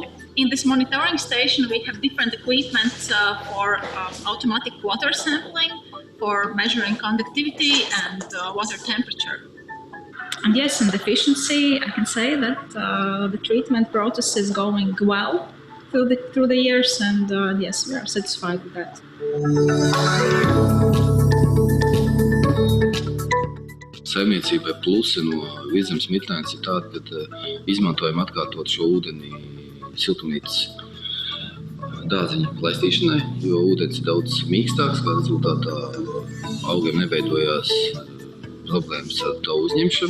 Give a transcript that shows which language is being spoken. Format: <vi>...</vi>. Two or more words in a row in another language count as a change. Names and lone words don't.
<en>In this monitoring station, we have different equipment for automatic water sampling, for measuring conductivity and water temperature. And yes, in the efficiency, I can say that the treatment process is going well through the years, and yes, we are satisfied with that.</en> <lv>Saimniecībai plusi no Vidzemes mitnēs ir tāda, ka izmantojam atkārtot šo ūdeni siltumnīcas dārziņu laistīšanai, jo ūdens ir daudz mīkstāks, kā rezultātā augiem neveidojās problēmas ar to uzņemšanu.</lv>